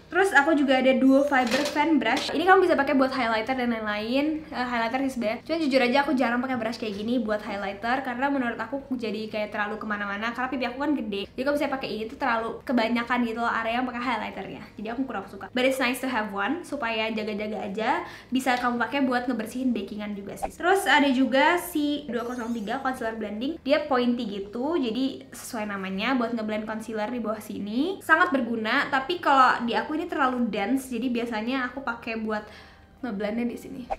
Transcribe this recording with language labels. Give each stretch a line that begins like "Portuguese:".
Indonesian: Terus aku juga ada duo fiber fan brush. Ini kamu bisa pakai buat highlighter dan lain-lain. Highlighter sih sebenarnya. Cuma jujur aja aku jarang pakai brush kayak gini buat highlighter karena menurut aku jadi kayak terlalu kemana-mana. Karena pipi aku kan gede. Jadi kalau bisa pakai ini tuh terlalu kebanyakan gitu loh area yang pakai highlighternya. Jadi aku kurang suka.
English: But it's nice to have one
Indonesian: supaya jaga-jaga aja. Bisa kamu pakai buat ngebersihin bakingan juga sih. Terus ada juga si 203 concealer blending. Dia pointy gitu. Jadi sesuai namanya buat ngeblend concealer di bawah sini. Sangat berguna. Tapi kalau di aku ini terlalu dense, jadi biasanya aku pakai buat ngeblendnya di sini.